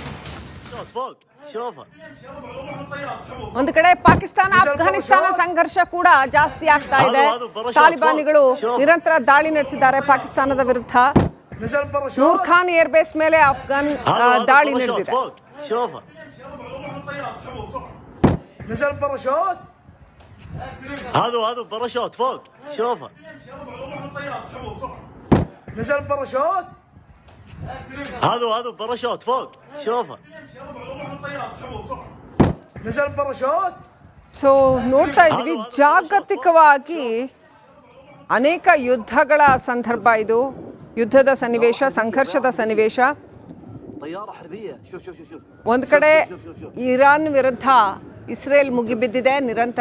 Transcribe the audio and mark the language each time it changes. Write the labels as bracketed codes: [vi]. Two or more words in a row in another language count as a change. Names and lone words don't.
[kn] ಒಂದು ಕಡೆ ಪಾಕಿಸ್ತಾನ ಅಫ್ಘಾನಿಸ್ತಾನ ಸಂಘರ್ಷ ಕೂಡ ಜಾಸ್ತಿ ಆಗ್ತಾ ಇದೆ. ತಾಲಿಬಾನಿಗಳು ನಿರಂತರ ದಾಳಿ ನಡೆಸಿದ್ದಾರೆ ಪಾಕಿಸ್ತಾನದ ವಿರುದ್ಧ. ನೂರ್ ಖಾನ್ ಏರ್ಬೇಸ್ ಮೇಲೆ ಅಫ್ಘಾನ್ ದಾಳಿ ನಡೆದಿದೆ. [ar] هذا باراشوت فوق شوفه نزل باراشوت هذا باراشوت فوق شوفه نزل باراشوت. [kn] ಸೊ ನೋಡ್ತಾ ಇದ್ವಿ, ಜಾಗತಿಕವಾಗಿ ಅನೇಕ ಯುದ್ಧಗಳ ಸಂದರ್ಭ ಇದು. ಯುದ್ಧದ ಸನ್ನಿವೇಶ, ಸಂಘರ್ಷದ ಸನ್ನಿವೇಶ. ಒಂದು ಕಡೆ ಇರಾನ್ ವಿರುದ್ಧ ಇಸ್ರೇಲ್ ಮುಗಿಬಿದ್ದಿದೆ ನಿರಂತರ.